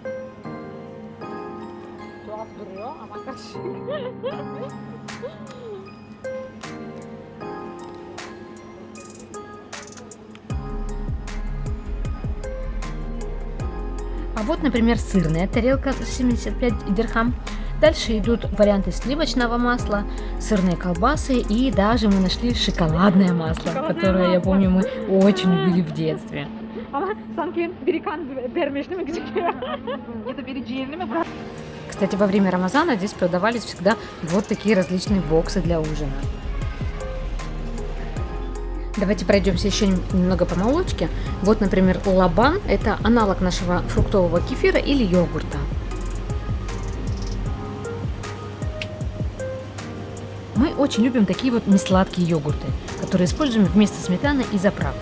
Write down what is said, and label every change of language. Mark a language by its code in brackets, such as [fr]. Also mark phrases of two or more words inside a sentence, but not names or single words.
[tr] Tuhaf duruyor ama karışık. [ru] А вот, например, сырная тарелка 75 дирхам. Дальше идут варианты сливочного масла, сырные колбасы и даже мы нашли шоколадное масло, которое, я помню, мы очень любили в детстве. [tr] Ama sanki biri kan vermiş değil mi gözüküyor? Ya da biri ciğerini mi bırak? [ru] Кстати, во время Рамазана здесь продавались всегда вот такие различные боксы для ужина. Давайте пройдемся еще немного по молочке. Вот, например, лабан – это аналог нашего фруктового кефира или йогурта. Мы очень любим такие вот несладкие йогурты, которые используем вместо сметаны и заправки.